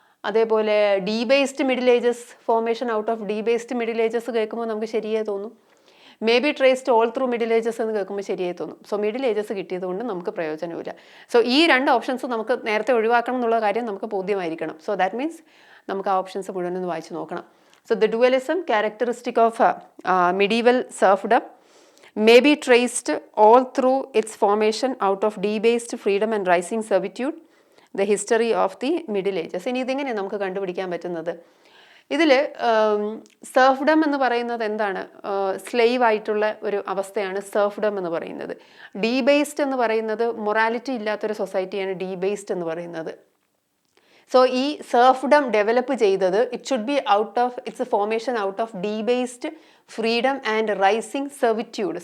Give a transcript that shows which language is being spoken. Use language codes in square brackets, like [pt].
[ml] അതേപോലെ [en] debased middle ages, formation out of debased middle ages [ml] കേൾക്കുമ്പോൾ നമുക്ക് ശരിയായി തോന്നും. [en] may be traced all through middle ages [ml] എന്ന് കേൾക്കുമ്പോൾ ശരിയായി തോന്നും. സോ മിഡിൽ ഏജസ് കിട്ടിയത് കൊണ്ട് നമുക്ക് പ്രയോജനമില്ല. സോ ഈ 2 ഓപ്ഷൻസ് നമുക്ക് നേരത്തെ ഒഴിവാക്കണം എന്നുള്ള കാര്യം നമുക്ക് ബോധ്യമായിരിക്കണം. സോ ദാറ്റ് മീൻസ് നമുക്ക് ആ ഓപ്ഷൻസ് മുഴുവൻ വായിച്ച് നോക്കണം. [en] So the dualism characteristic of medieval serfdom may be traced all through its formation out of debased freedom and rising servitude, the history of the middle ages. [ml] ഇനി ഇതിങ്ങനെ നമുക്ക് കണ്ടുപിടിക്കാൻ പറ്റുന്നത്, ഇതിൽ സർഫ്ഡം എന്ന് പറയുന്നത് എന്താണ്? സ്ലേവ് ആയിട്ടുള്ള ഒരു അവസ്ഥയാണ് സർഫ്ഡം എന്ന് പറയുന്നത്. ഡീബേസ്ഡ് എന്ന് പറയുന്നത് മൊറാലിറ്റി ഇല്ലാത്തൊരു സൊസൈറ്റിയാണ് ഡീബേസ്ഡ് എന്ന് പറയുന്നത്. സോ ഈ സർഫ്ഡം ഡെവലപ്പ് ചെയ്തത് [en] It should be its formation out of debased freedom and rising servitude.